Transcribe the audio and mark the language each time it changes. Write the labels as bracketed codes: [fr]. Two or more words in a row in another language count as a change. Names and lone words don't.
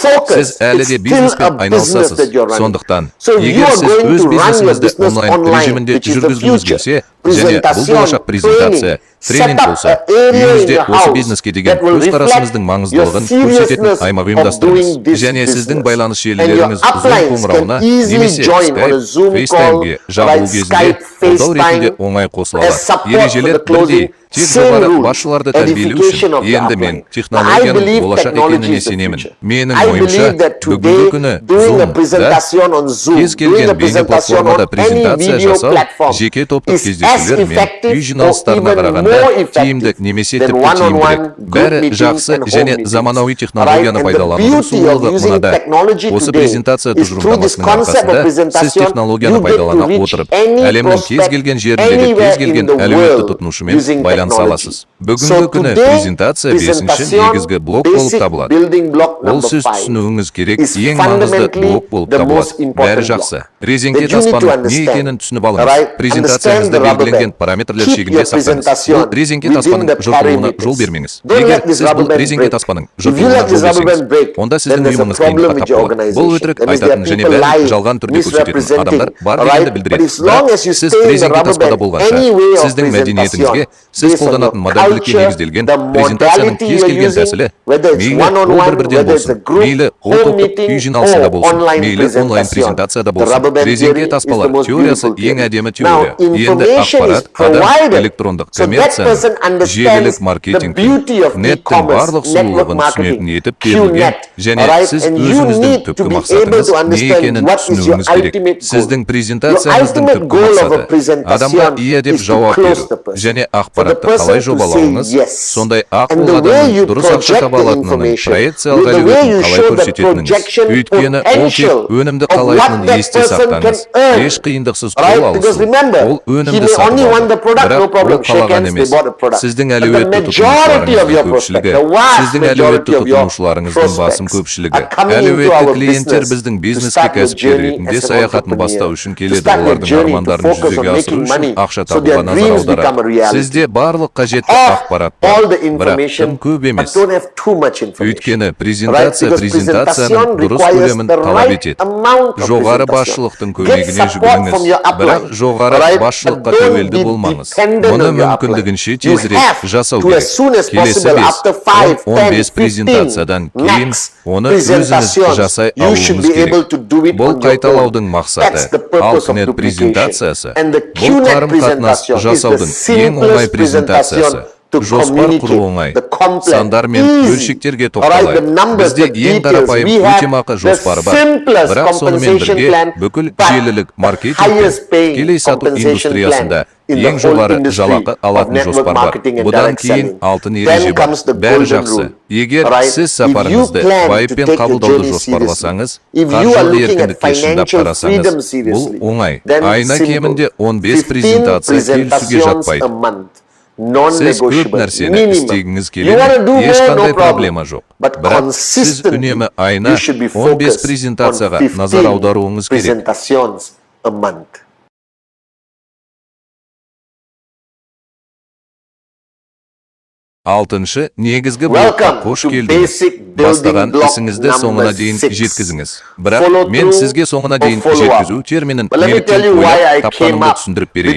[kk] Сіз әлі де бизнеспен айналысасыз. Сондықтан, егер сіз өз бизнесіңізді онлайн режимінде жүргізгіңіз келсе, және бұл болашақ презентация, тренинг болса, үйіңізде осы бизнеске деген көзқарасыңыздың маңыздылығын көрсететін аймақ ұйымдастырыңыз. Және сіздің байланыс желілеріңіз Zoom қоңырауына немесе Skype, FaceTime'ге жағылу кезінде қолдау ретінде оңай қосыла алады. Ережелер бірдей. Тек [en] Same [kk] жоғары [en] rule, [kk] басшыларды тәрбиелеу [en] edification [kk] үшін [en] of the [kk] енді мен [en] upline. Now, I [kk] технологияның [en] believe [kk] болашақ [en] technology [kk] екеніне [en] is the [kk] сенемін. [en] future. [kk] Менің [en] I [kk] ойымша, [en] believe that [kk] бүгінгі [en] today, [kk] күні [en] doing a [kk] Zoom-да [en] presentation on Zoom, [kk] кез [en] doing [kk] келген [en] a [kk] бейне [en] presentation [kk] платформада [en] on any [kk] презентация [en] video [kk] жасау [en] platform [kk] жеке топтық [en] is as [kk] кездесулер мен үй [en] effective or [kk] жиналыстарына [en] even [kk] қарағанда [en] more [kk] тиімді [en] effective [kk] немесе [en] than [kk] тіпті [en] one-on-one [kk] тиімдірек. [en] group [kk] Бәрі [en] meetings [kk] жақсы [en] and home [kk] және [en] meetings. [kk] заманауи [en] Right? [kk] технологияны [en] And the [kk] пайдаланудың [en] beauty of [kk] сұлулығы [en] using [kk] мынада. [en] technology [kk] Осы [en] today [kk] презентация [en] is through this [kk] тұжырымдамасының [en] concept of [kk] арқасында сіз [en] presentation, [kk] технологияны [en] you get to [kk] пайдалана [en] reach [kk] отырып, [en] any [kk] әлемнің кез [en] prospect [kk] келген жеріндегі [en] anywhere [kk] кез [en] in [kk] келген [en] the [kk] әлеуетті [en] world [kk] тұтынушымен [en] using [kk] байланыса [en] technology. [kk] аласыз. Бүгінгі [en] So [kk] күні [en] today, [kk] презентация 5-ші негізгі блок болып [en] basic [kk] табылады. [en] building block [kk] Ол [en] number [kk] сіз [en] 5 [kk] түсінуіңіз керек [en] is [kk] ең маңызды [en] fundamentally [kk] блок болып [en] the most [kk] табылады. [en] important [kk] Бәрі [en] block [kk] жақсы. Резеңке [en] that you need to [kk] таспаның не [en] understand. [kk] екенін түсініп алыңыз. [en] Right? [kk] Презентацияңызда [en] Understand the rubber [kk] белгіленген [en] band. [kk] параметрлер [en] Keep [kk] шегінде [en] your [kk] сақтаңыз. [en] presentation [kk] Бұл резеңке [en] within [kk] таспаның [en] the [kk] жыртылуына [en] parameters. [kk] жол бермеңіз. [en] Don't [kk] Егер [en] let this [kk] сіз [en] rubber [kk] бұл [en] band [kk] резеңке [en] break. [kk] таспаның [en] If you [kk] жыртылуына [en] let this [kk] жол [en] rubber [kk] берсеңіз, [en] band break, [kk] онда [en] then [kk] сіздің [en] there's a [kk] ұйымыңыз [en] problem [kk] қиындыққа [en] with [kk] тап [en] your [kk] болады. Бұл [en] organization. [kk] өтірік [en] That means there [kk] айтатын [en] are [kk] және [en] people [kk] бәрін [en] lying, [kk] жалған түрде көрсететін [en] misrepresenting. [kk] адамдар бар [en] Right? [kk] дегенді [en] But [kk] білдіреді. [en] as long [kk] Бірақ [en] as you [kk] сіз [en] stay in the [kk] резеңке [en] rubber [kk] таспада [en] band, [kk] болғанша, [en] any way of [kk] сіздің мәдениетіңізге, [en] presentation, [kk] сіз [en] based on your [kk] қолданатын модальділікке [en] culture, [kk] негізделген [en] the [kk] презентацияның [en] modality [kk] кез [en] you're [kk] келген [en] using, [kk] тәсілі, [en] whether it's [kk] мейлі ол [en] one-on-one, [kk] бір-бірден [en] whether it's a [kk] болсын, [en] group, [kk] мейлі ол [en] home [kk] топтық [en] meeting, [kk] үй жиналысында [en] or [kk] болсын, [en] online [kk] мейлі онлайн [en] presentation. [kk] презентацияда [en] The [kk] болсын. [en] rubber band [kk] Резеңке [en] theory is the [kk] таспалар [en] most [kk] теориясы [en] beautiful [kk] ең [en] theory. [kk] әдемі [en] Now, [kk] теория. Енді [en] information is [kk] ақпарат, адам, [en] provided [kk] электрондық [en] so that [kk] коммерцияның, [en] person understands [kk] желілік [en] the [kk] маркетингтің, [en] beauty of [kk] неттің [en] e-commerce, [kk] барлық [en] network [kk] сұлулығын [en] marketing, [kk] түсінетін етіп берілген, [en] QNET, [kk] және [en] right? [kk] сіз [en] And you [kk] өзіңіздің [en] need to [kk] түпкі [en] be able [kk] мақсатыңыз [en] to [kk] не [en] understand [kk] екенін [en] what is your [kk] түсінуіңіз керек. [en] ultimate goal. [kk] Сіздің [en] Your [kk] презентацияңыздың [en] ultimate [kk] түпкі [en] goal of a [kk] мақсаты адамға [en] presentation [kk] иә деп [en] is to [kk] жауап [en] close [kk] беру [en] the person. [kk] және [en] For the [kk] ақпаратты [en] person [kk] қалай [en] to say [kk] жобалауыңыз, [en] yes. [kk] сондай [en] And [kk] ақыл [en] the way [kk] адамның [en] you [kk] дұрыс ақша [en] project [kk] таба [en] the [kk] алатынының [en] information, [kk] проекциялық [en] with the way [kk] әлеуетін [en] you [kk] қалай [en] show the [kk] көрсететініңіз. [en] projection [kk] Өйткені ол тек [en] potential [kk] өнімді [en] of what [kk] қалайтынын [en] that [kk] есте [en] person can [kk] сақтаңыз. [en] earn. [kk] Еш қиындықсыз [en] Right? [kk] қол [en] Because [kk] алысу. [en] remember, [kk] Ол [en] he [kk] өнімді [en] may [kk] сатып [en] only want the [kk] алды. [en] product, no [kk] Бірақ ол [en] problem. Shake [kk] қалаған [en] hands, they [kk] емес. [en] bought the product. [kk] Сіздің [en] But the [kk] әлеуетті [en] majority of your [kk] тұтынушыларыңыздың [en] prospect, [kk] көпшілігі, [en] the vast [kk] сіздің әлеуетті [en] majority of your [kk] тұтынушыларыңыздың басым [en] prospects [kk] көпшілігі, [en] are coming into [kk] әлеуетті [en] our [kk] клиенттер [en] business [kk] біздің [en] to [kk] бизнеске [en] start their [kk] кәсіпкер [en] journey [kk] ретінде [en] as an [kk] саяхатын [en] entrepreneur, [kk] бастау үшін [en] to [kk] келеді. [en] start their [kk] Олардың [en] journey to [kk] армандарын [en] focus on [kk] жүзеге асыру [en] making [kk] үшін [en] money, [kk] ақша [en] so their [kk] табуға назар [en] dreams become a [kk] аударады. [en] reality. [kk] Сізде барлық қажетті [en] Have [kk] ақпарат [en] all [kk] бар, [en] the [kk] бірақ [en] information, [kk] тым көп [en] but [kk] емес. [en] don't have too much information. [kk] Өйткені [en] Right? [kk] презентация [en] Because [kk] презентацияның [en] presentation [kk] дұрыс [en] requires [kk] көлемін [en] the [kk] талап [en] right [kk] етеді. [en] amount of [kk] Жоғары [en] presentation. [kk] басшылықтың [en] Get [kk] көмегіне [en] support from [kk] жүгініңіз, [en] your [kk] бірақ [en] upline. [kk] жоғары [en] Right? [kk] басшылыққа [en] But don't [kk] тәуелді [en] be [kk] болмаңыз. [en] dependent [kk] Мұны [en] on your [kk] мүмкіндігінше [en] upline. You [kk] тезірек [en] have [kk] жасау [en] to, [kk] керек. [en] as soon as [kk] Келесі [en] possible, [kk] 5, [en] after 5, 10, [kk] 15 презентациядан [en] 15 [kk] кейін [en] max [kk] оны өзіңіз [en] presentations, [kk] жасай [en] you should [kk] алуыңыз [en] be able [kk] керек. [en] to do it [kk] Бұл [en] on your own. [kk] қайталаудың мақсаты. [en] That's the [kk] Ал [en] purpose of [kk] QNET [en] duplication. [kk] презентациясы [en] And the [kk] бұл [en] QNET [kk] қарым-қатынас [en] presentation is the [kk] жасаудың ең оңай [en] simplest [kk] презентациясы. [en] presentation to [kk] Жоспар құру [en] communicate [kk] оңай. [en] the complex, [kk] Сандар мен [en] easy. [kk] бөлшектерге [en] All right, the [kk] тоқталайық. [en] numbers, [kk] Бізде [en] the [kk] ең [en] details. [kk] қарапайым [en] We have [kk] өтемақы [en] the [kk] жоспары бар. [en] simplest [kk] Бірақ сонымен [en] compensation [kk] бірге [en] plan, [kk] бүкіл [en] but [kk] желілік маркетинг [en] highest [kk] пен [en] paying [kk] тікелей сату [en] compensation [kk] индустриясында [en] plan in the [kk] ең [en] whole [kk] жоғары [en] industry [kk] жалақы [en] of [kk] алатын [en] network [kk] жоспар бар. [en] marketing and [kk] Бұдан [en] direct [kk] кейін [en] selling. [kk] алтын [en] Then [kk] ереже бар. [en] comes the [kk] Бәрі [en] golden [kk] жақсы. [en] rule. [kk] Егер [en] All right? [kk] сіз [en] If you [kk] сапарыңызды [en] plan to [kk] байыппен [en] take your [kk] қабылдауды [en] journey [kk] жоспарласаңыз, [en] seriously, if you are [kk] қаржылық [en] looking at [kk] еркіндікке шындап [en] financial freedom [kk] қарасаңыз, бұл [en] seriously, [kk] оңай. [en] then [kk] Айына [en] simple. [kk] кемінде 15 [en] 15 [kk] презентация келісуге [en] presentations [kk] жатпайды. [en] a month. [kk] Сіз көп [en] Non-negotiable. [kk] нәрсені [en] Minimum. [kk] істегіңіз [en] You want to [kk] келеді, [en] do more, [kk] ешқандай [en] no [kk] проблема [en] problem. [kk] жоқ. [en] But [kk] Бірақ сіз [en] consistently, [kk] үнемі айына [en] you should be [kk] 15 [en] focused [kk] презентацияға [en] on [kk] назар [en] 15 [kk] аударуыңыз керек. [en] presentations a month. [kk] Алтыншы, негізгі блокқа қош келдіңіз. Бастаған ісіңізді соңына дейін жеткізіңіз. Бірақ мен сізге соңына дейін жеткізу терминін неліктен ойлап тапқанымды түсіндіріп берейін.